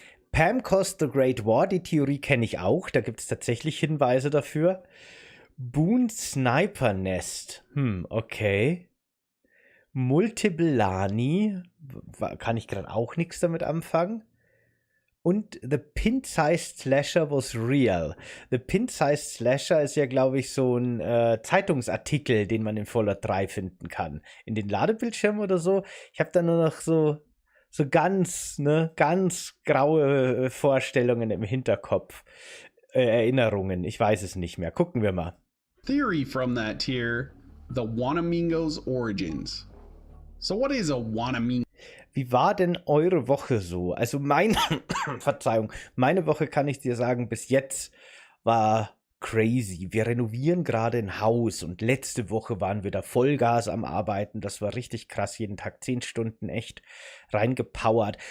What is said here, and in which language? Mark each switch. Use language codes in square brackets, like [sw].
[en] Pam caused the Great War, [de] die Theorie kenne ich auch, da gibt es tatsächlich Hinweise dafür. [en] Boone Sniper Nest, okay. [de] Multiple Lani, kann ich gerade auch nichts damit anfangen. [en] Und The Pin-Sized Slasher was real. [de] The Pin-Sized Slasher ist ja, glaube ich, so ein Zeitungsartikel, den man in Fallout 3 finden kann. In den Ladebildschirmen oder so. Ich habe da nur noch so ganz graue Vorstellungen im Hinterkopf. Erinnerungen. Ich weiß es nicht mehr. Gucken wir mal. [en] Theory from that tier, the Wanamingos Origins. So what is a Wanamingo? [de] Wie war denn eure Woche so? Also Verzeihung, meine Woche kann ich dir sagen, bis jetzt war crazy. Wir renovieren gerade ein Haus und letzte Woche waren wir da Vollgas am Arbeiten. Das war richtig krass, jeden Tag 10 Stunden echt reingepowert.